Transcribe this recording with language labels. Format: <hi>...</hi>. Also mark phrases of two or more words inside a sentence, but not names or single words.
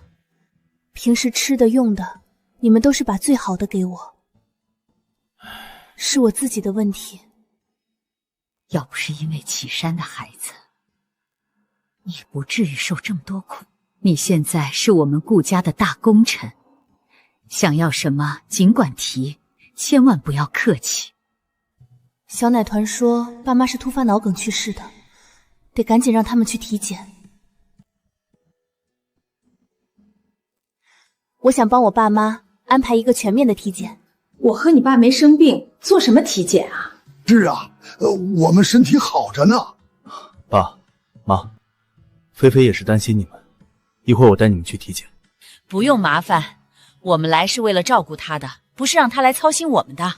<zh>平時吃的用的，你們都是把最好的給我，是我自己的問題。要不是因為啟山的孩子，你不至於受這麼多苦。你現在是我們顧家的大功臣，想要什麼儘管提，千萬不要客氣。小奶團說爸媽是突發腦梗去世的，得趕緊讓他們去體檢。我想幫我爸媽安排一個全面的體檢，我和你爸没生病，做什么体检啊？是啊，我们身体好着呢。爸妈，菲菲也是担心你们，一会儿我带你们去体检。不用麻烦，我们来是为了照顾她的，不是让她来操心我们的。</zh>